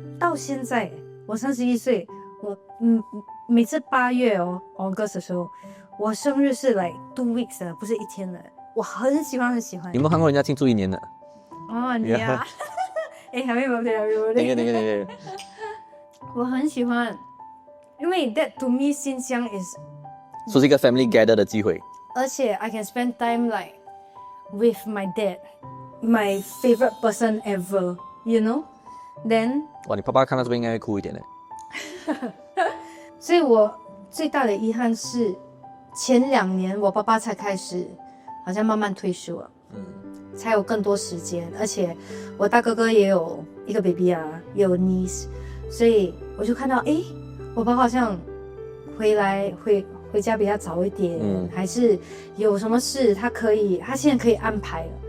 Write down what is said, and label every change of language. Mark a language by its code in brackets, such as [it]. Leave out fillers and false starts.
[zh] 到现在我31岁，我每次8月August 的时候，我生日是 [en] like 2 weeks [zh] 的，不是1天的。我很喜欢。有没有看过人家庆祝1年的？你啊，还没有。那个。我很喜欢，因为 [en] that to me [zh] 新疆 is 说是一个 family gather 的机会， [en] 而且 I can spend time like with my dad, my favorite person ever, you know? Then [zh] 哇，你爸爸看到这边应该会哭一点嘞。所以我最大的遗憾是前2年我爸爸才开始好像慢慢退休了，才有更多时间，而且我大哥哥也有一个 baby 啊，也有 niece， 所以我就看到我爸爸好像回家比较早一点，还是有什么事他现在可以安排了，